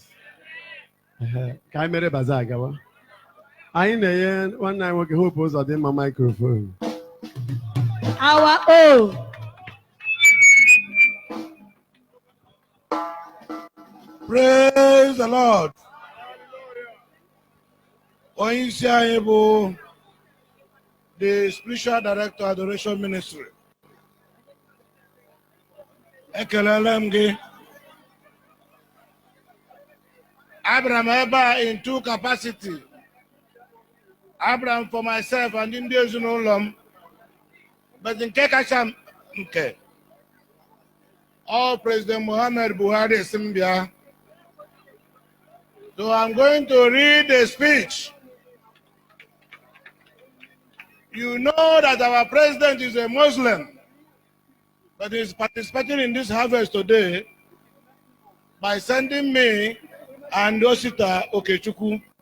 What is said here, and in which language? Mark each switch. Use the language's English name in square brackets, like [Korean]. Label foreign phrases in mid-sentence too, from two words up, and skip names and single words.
[Igbo] Ka anyị mere baza agawa. Anyị na-enye nwanne anyị nwoke Hope Uzodimma microphone. [English] Our own. Praise the Lord. [Igbo] Onyeisi anyị bụ [English] the spiritual director Adoration Ministry. [Igbo] Ekelele m gị. Abịara m ebe a [English] in two capacity. [Igbo] Abịara m [English] for myself and [Igbo] ndị ezinụlọ m. But nke kacha nke. All President Muhammad Buhari esi m bịa. [English] So I'm going to read a speech. You know that our president is a Muslim, but is participating in this harvest today by sending me and Osita Okechukwu.